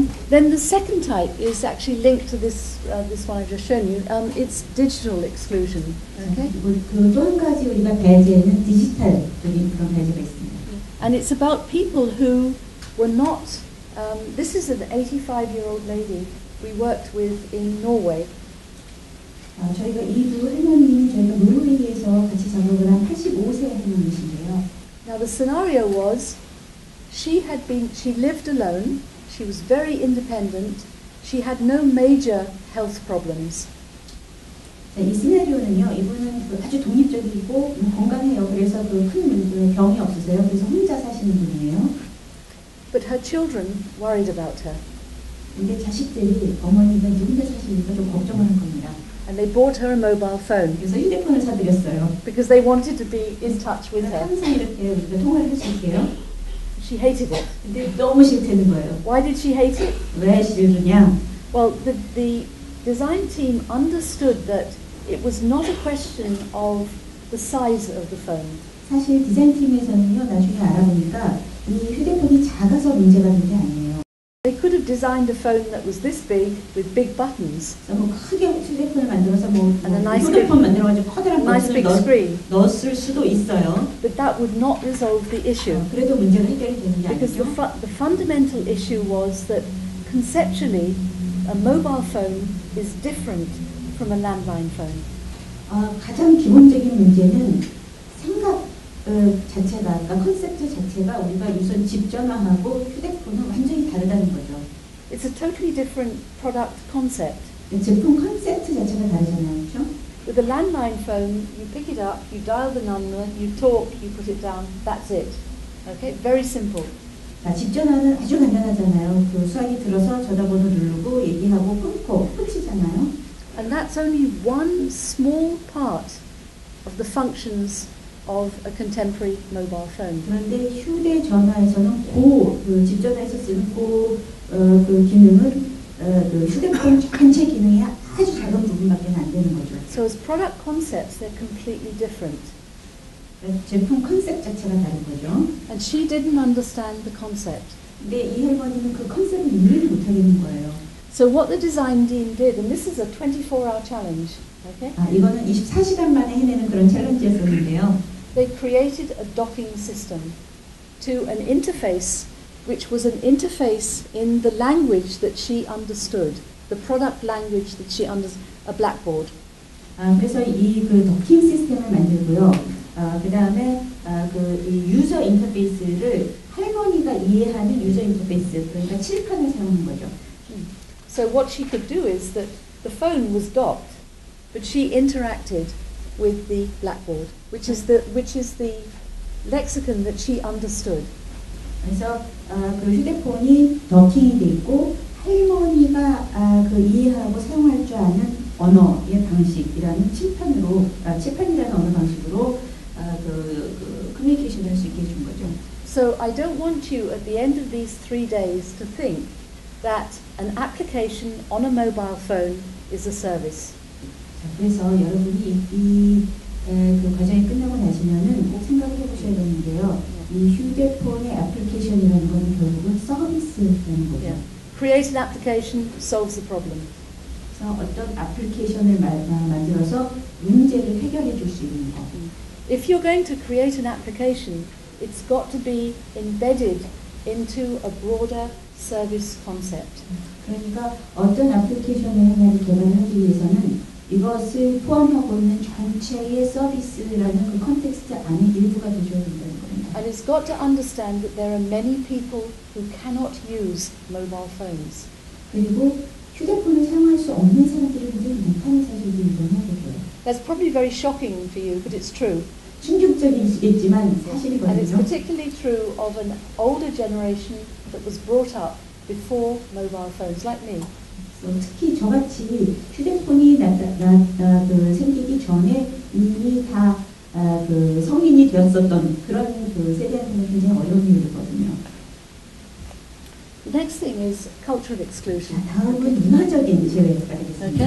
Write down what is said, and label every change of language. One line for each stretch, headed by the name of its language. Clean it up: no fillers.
English: Then the second type is actually linked to this one I've just shown you. It's digital exclusion. Okay.
Korean: 그 또 한 가지 우리가 배제는 디지털적인 그런 배제가 있습니다.
English: And it's about people who were not. This is an 85-year-old lady we worked with in Norway.
Korean: 저희가 이 두 할머니는 저희가 노르웨이에서 같이 작업을 한 85세 할머니신데요.
English: Now the scenario was, she lived alone. She was very independent. She had no major health problems.
Korean: 이 시나리오는요, 이분은 아주 독립적이고 건강해요. 그래서 큰 병이 없으세요. 그래서 혼자 사시는 분이에요.
English: But her children worried about her.
Korean: 근데 자식들이 어머니가 혼자 사시니까 좀 걱정하는 겁니다.
English: And they bought her a mobile phone.
Korean: 그래서 휴대폰을 사드렸어요.
English: Because they wanted to be in touch with her.
Korean: 항상 이렇게 우리가 통화를 할 수 있게요.
English: She hated it.
Korean: 근데 너무 싫다는 거예요.
English: Why did she hate it?
Korean: 왜 싫으냐?
English: Well, the design team understood that it was not a question of the size of the phone.
Korean: 사실 디자인 팀에서는요, 나중에 알아보니까 이 휴대폰이 작아서 문제가 된 게 아니에요.
English: They could have designed a phone that was this big with big buttons.
Korean: 뭐 크게 휴대폰을 만들어서
English: And a nice
Korean: 휴대폰 만들어가지고 커다란 버튼을 넣었을 수도 있어요.
English: But that would not resolve the issue.
Korean: 그래도 문제가 해결이 되는 게
English: Because
Korean: 아니죠.
English: the fundamental issue was that conceptually a mobile phone is different from a landline phone.
Korean: 가장 기본적인 문제는 생각 자체가, 그러니까 컨셉트 자체가 우리가 우선 집 전화하고 휴대폰은 완전히 다르다는 거죠.
English: It's a totally different product concept.
Korean: 제품 컨셉트 자체가 다르잖아요, 그렇죠?
English: With a landline phone, you pick it up, you dial the number, you talk, you put it down. That's it. Okay, very simple.
Korean: 집 전화는 아주 간단하잖아요. 그 수화기 들어서 전화번호 누르고 얘기하고 끊고 끝이잖아요.
English: And that's only one small part of the functions of a contemporary mobile phone.
Korean: 그런데 휴대전화에서는 집 전화에서 쓰는 그 기능은 그 휴대폰 전체 기능이 아주 작은 부분밖에 안 되는 거죠.
English: So as product concepts, they're completely different.
Korean: 제품 컨셉 자체가 다른 거죠.
English: And she didn't understand the concept.
Korean: 근데 이 할머니는 그 컨셉을 이해를 못하겠는 거예요.
English: So what the design team did, and this is a 24-hour challenge, okay?
Korean: 이거는 24시간 만에 해내는 그런 챌린지였었는데요.
English: They created a docking system to an interface which was an interface in the language that she understood, the product language that she understood, a blackboard.
Korean: 그래서 이 그 도킹 시스템을 만들고요. 그 다음에 이 유저 인터페이스를 할머니가 이해하는 유저 인터페이스, 그러니까 칠판을 사용한 거죠.
English: So what she could do is that the phone was docked, but she interacted with the blackboard, which is the lexicon that she understood.
Korean: 그래서 그 휴대폰이 더킹이 돼 있고 할머니가 그 이해하고 사용할 줄 아는 언어의 방식이라는 칠판이라는 언어 방식으로 그 커뮤니케이션을 할 수 있게 해준 거죠.
English: So I don't want you at the end of these 3 days to think that an application on a mobile phone is a service.
Korean: 그래서 여러분이 그 과정이 끝나고 나시면은 꼭 생각을 해보셔야 되는데요. 이 휴대폰의 애플리케이션이라는 건 결국은 서비스라는 거죠.
English: Yeah. Create an application, solves the problem.
Korean: 그래서 어떤 애플리케이션을 만들어서 문제를 해결해 줄 수 있는 거.
English: If you're going to create an application, it's got to be embedded into a broader service concept.
Korean: 그러니까 어떤 애플리케이션을 하나를 개발하기 위해서는 이것을 포함하고 있는 전체의 서비스라는 그 컨텍스트 안에 일부가 되셔야 된다는 겁니다.
English: And it's got to understand that there are many people who cannot use mobile phones.
Korean: 그리고 휴대폰을 사용할 수 없는 사람들이 굉장히 못하는 사실도 인정해야 돼요.
English: That's probably very shocking for you, but it's true.
Korean: 충격적이시겠지만 사실이거든요.
English: And it's particularly true of an older generation that was brought up before mobile phones, like me.
Korean: 특히 저같이 휴대폰이 생기기 전에 이미 다 그 성인이 되었었던 그런 그 세대한테는 굉장히 어려운 일이거든요.
English: The next thing is cultural exclusion.
Korean: 다음은 문화적인 제외가 되겠습니다.